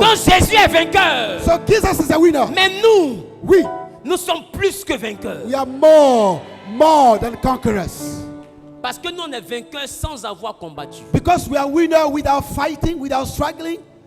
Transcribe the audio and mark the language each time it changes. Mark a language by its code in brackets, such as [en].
[fr] Donc Jésus est vainqueur. [en] So Jesus is a winner. [fr] Mais nous, [en] We [fr] nous sommes plus que vainqueurs. [en] are more than conquerors. [fr] Parce que nous, on est vainqueurs sans avoir combattu. [en] Because we are winner without fighting, without struggling.